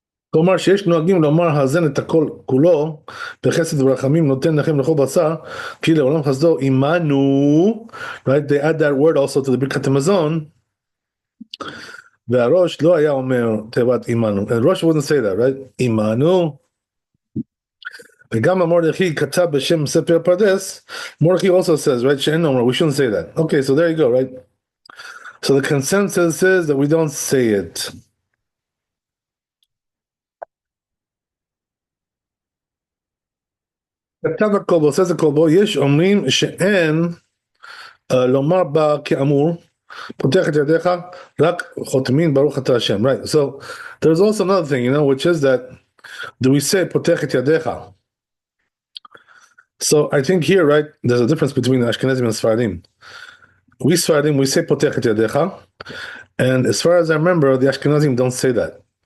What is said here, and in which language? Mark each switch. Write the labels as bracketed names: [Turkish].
[Hebrew] כלומר שיש נוהגים לומר האזן את הכל כולו בחסד ורחמים נותן לכם לכל בשר כי לעולם חסדו עמנו, right? [English] They add that word also to the ברכת המזון, [Hebrew] והראש לא היה אומר תיבת עמנו, [English] and Rosh wouldn't say that, right? [Hebrew] עמנו. וגם המורדכי כתב בשם ספר פרדס, [English] Mordechai also says, right? [Hebrew] שאין אומר, [English] we shouldn't say that. Okay, so there you go, right? So the consensus is that we don't say it. [Hebrew] כתב הכלבו, says הכלבו, יש אומרים שאין לומר בה כאמור, פותח את ידיך, רק חותמין ברוך אתה השם, right? [English] So there's also another thing, which is that, do we say פותח את ידיך? So I think here, right, there's a difference between the Ashkenazim and Sfaradim. We Sfaradim, we say פותח את ידיך, and as far as I remember, the Ashkenazim don't say that.